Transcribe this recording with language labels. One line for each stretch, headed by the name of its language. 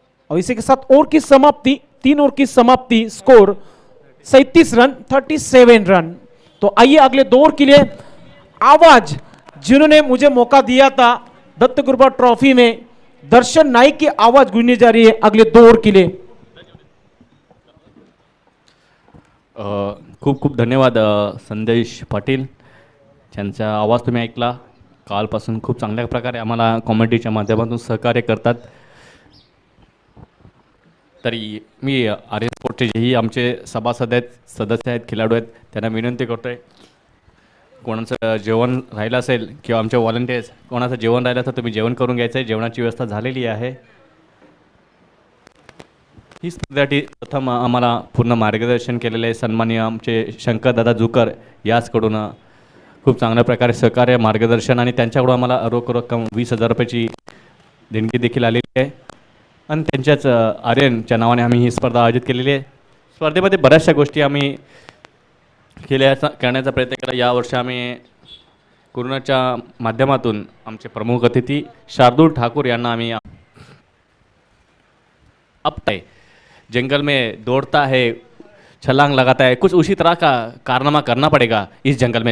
Hindi: और इसी के साथ ओवर की समाप्ति, 3 ओवर की समाप्ति, स्कोर 37 रन 37 रन। तो आइए अगले 2 ओवर के लिए आवाज जिन्होंने मुझे मौका दिया था दत्त गुरबा ट्रॉफी में, दर्शन नाईक की आवाज गूंजने जा रही है अगले 2 ओवर के लिए।
Marathi: खूप खूप धन्यवाद संदेश पाटील, त्यांचा आवाज तुम्ही ऐकला। कालपासून खूप चांगल्या प्रकारे आम्हाला कॉमेडीच्या माध्यमातून सहकार्य करतात। तरी मी आर्यन स्पोर्टचे जेही आमचे सभासद आहेत, सदस्य आहेत, खेळाडू आहेत, त्यांना विनंती करतो आहे, कोणाचं जेवण राहिलं असेल किंवा आमचे व्हॉलंटियर्स कोणाचं जेवण राहिलं तर तुम्ही जेवण करून घ्यायचं आहे। जेवणाची व्यवस्था झालेली आहे। ही स्पर्धेसाठी प्रथम आम्हाला पूर्ण मार्गदर्शन केलेले सन्माननीय आमचे शंकरदादा जुकर याचकडून खूप चांगल्या प्रकारे सहकार्य, मार्गदर्शन आणि त्यांच्याकडून आम्हाला रोख रक्कम 20,000 रुपयाची देणगी देखील आलेली आहे। आणि त्यांच्याच आर्यनच्या नावाने आम्ही ही स्पर्धा आयोजित केलेली आहे। स्पर्धेमध्ये बऱ्याचशा गोष्टी आम्ही करण्याचा प्रयत्न केला। यावर्षी आम्ही कोरोनाच्या माध्यमातून आमचे प्रमुख अतिथी शार्दूल ठाकूर यांना आम्ही अपटाए
Hindi: जंगल में दौड़ता है, छलांग लगाता है, कुछ उसी तरह का कारनामा करना पड़ेगा इस जंगल में।